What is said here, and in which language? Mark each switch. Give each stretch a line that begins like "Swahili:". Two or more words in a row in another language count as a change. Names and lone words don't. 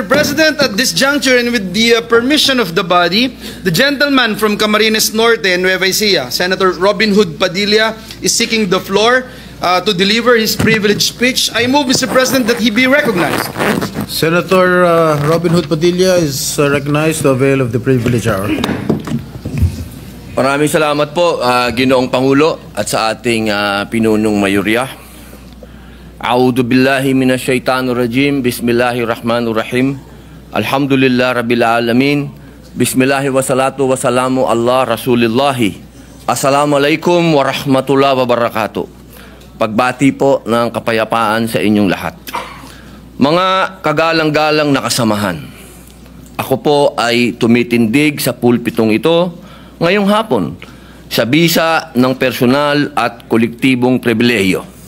English: President, at this juncture and with the permission of the body, the gentleman from Camarines Norte and Nueva Ecija, Senator Robin Hood Padilla, is seeking the floor to deliver his privileged speech. I move, Mr. President, that he be recognized. Senator Robin Hood Padilla is recognized to avail of the privilege hour.
Filipino: Maraming salamat po, Ginoong Pangulo at sa ating pinunong mayorya.
Arabic: أعوذ بالله من الشيطان الرجيم. بسم الله الرحمن الرحيم. الحمد لله رب العالمين. بسم الله والصلاة والسلام على رسول الله. السلام عليكم ورحمة الله وبركاته.
Filipino: Pagbati po ng kapayapaan sa inyong lahat. Mga kagalang-galang na kasamahan, ako po ay tumitindig sa pulpitong ito ngayong hapon sa bisa ng personal at kolektibong pribilehiyo.